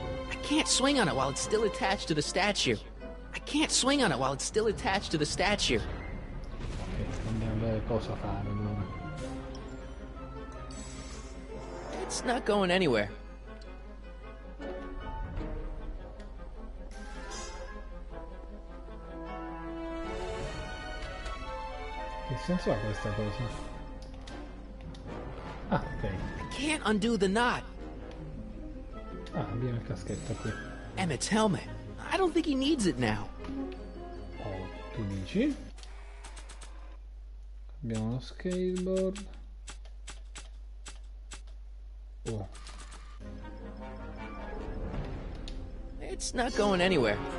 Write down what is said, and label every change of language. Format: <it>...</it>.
<en>I can't swing on it while it's still attached to the statue. I can't swing on it while it's still attached to the statue.</en> <it>Ok, andiamo a vedere cosa fare allora.</it> <en>It's not going anywhere.</en> <it>Che senso ha questa cosa? Ah, ok.</it> <en>I can't undo the knot.</en> <it>Ah, abbiamo il caschetto qui.</it> <en>Emmett's helmet. I don't think he needs it now.</en> <it>Oh, tu dici? Abbiamo lo skateboard. Oh.</it> <en>It's not going anywhere.</en>